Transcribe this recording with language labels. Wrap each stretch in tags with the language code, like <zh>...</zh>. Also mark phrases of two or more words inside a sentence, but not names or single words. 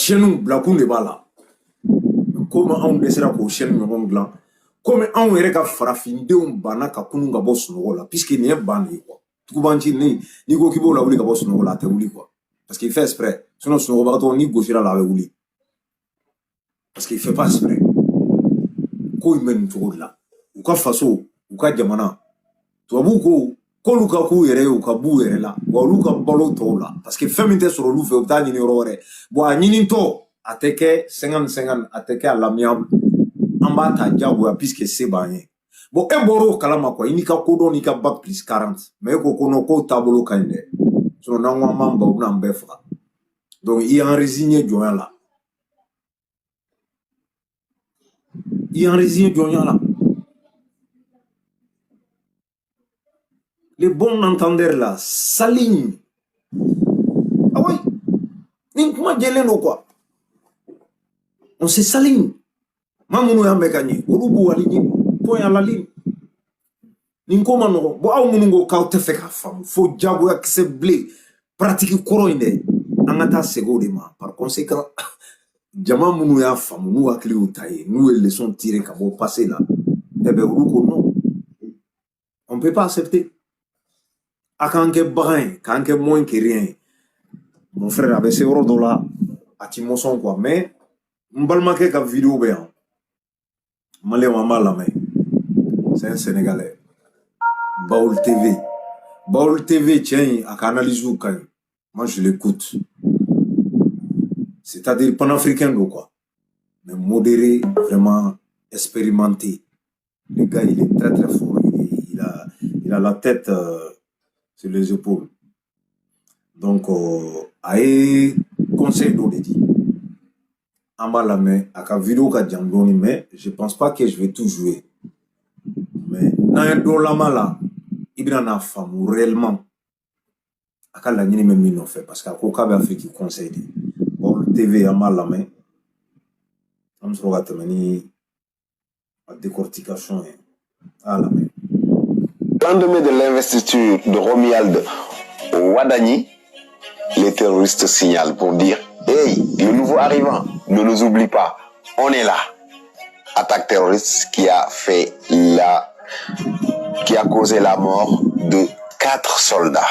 <bm>chaîne bila kun de b'a la komi anw dɛsɛra k'o chaîne ɲɔgɔn dilan komi anw yɛrɛ ka farafindenw banna ka kunun ka bɔ sunɔgɔ la puisque nin ye ban de ye quoi tugubanci n'i ko k'i b'o lawuli ka bɔ sunɔgɔ la a tɛ wuli quoi</bm> <fr>parce qu'il fait exprès</fr> <bm>sinon sunɔgɔbagatɔ n'i gosira la a bɛ wuli</bm> <fr>parce qu'il fait pas exprès</fr> <bm>ko in bɛ nin cogo de la u ka faso u ka jamana tubabuw ko k'olu ka k'u yɛrɛ ye u ka b'u yɛrɛ la wa olu ka balo tɔw la parce que fɛn min tɛ sɔrɔ olu fɛ u bɛ taa ɲini yɔrɔ wɛrɛ bon a ɲinitɔ a tɛ kɛ 50-50 a tɛ kɛ</bm> <fr>à l'amiable</fr> <bm>an b'a ta diyagoya puisque se b'an ye bon e bɔra o kalama quoi i n'i ka kodɔn n'i ka</bm> <fr>bac plus</fr> <bm>40 mais e ko ko non k'o taabolo ka ɲi dɛ sinon n'an ko an b'an ban u bɛna an bɛɛ faga donc i y'an résigné jɔnya la i y'an résigné jɔnya la</bm> <fr>les bons entendeurs là s'alignent ah oui</fr> <bm>nin kuma jɛlen don</bm> <fr>quoi on se s'aligne</fr> <bm>maa minnu y'an bɛɛ ka ɲɛ olu b'u</bm> <fr>aligné point à la ligne</fr> <bm>nin ko ma nɔgɔn bon aw minnu ko k'aw tɛ fɛ k'a faamu fo diyagoya kisɛ bilen pratique kɔrɔ in dɛ an ka taa segin o de ma par conséquent jama minnu y'a faamu n'u hakili y'u ta ye n'u ye</bm> <fr>leçon tiré</fr> <bm>ka bɔ passé la</bm> <fr>eh bien</fr> <bm>olu ko</bm> <fr>non on peut pas accepter</fr> <bm>a k'an kɛ bagan ye k'an kɛ</bm> <fr>moins que rien</fr> <bm>ye</bm> <fr>mon frère</fr> <bm>a bɛ se yɔrɔ dɔ la a ti mɔsɔn</bm> <fr>quoi mais</fr> <bm>n balimakɛ ka vidéo bɛ yan maliyɛnw an b'a lamɛn</bm> <fr>c'est un sénégalais Baol TV Baol TV tiens</fr> <bm>a ka analyse ka ɲi</bm> <fr>moi je l'écoute c'est-à-dire panafricain do quoi mais modéré vraiment expérimenté le gars il est très très fort il a la tête sur les épaules donc</fr> <bm>a ye conseil dɔ de di an b'a lamɛn a ka vidéo ka jan dɔɔni</bm> <fr>mais je pense pas que je vais tout jouer mais</fr> <bm>n'an ye dɔ lama la i bɛna n'a faamu réellement a ka laɲini bɛ min nɔfɛ parce que a ko k'a bɛ Afrique</bm> <fr>conseil de Baol TV</fr> <bm>an b'a lamɛn an bɛ sɔrɔ ka tɛmɛ ni a décortication ye a lamɛn.</bm> <fr>Lendemain de l'investiture de Romuald Wadani, les terroristes signalent pour dire hey, le nouveau arrivant, ne nous oublie pas, on est là. Attaque terroriste qui a causé la mort de 4 soldats.</fr>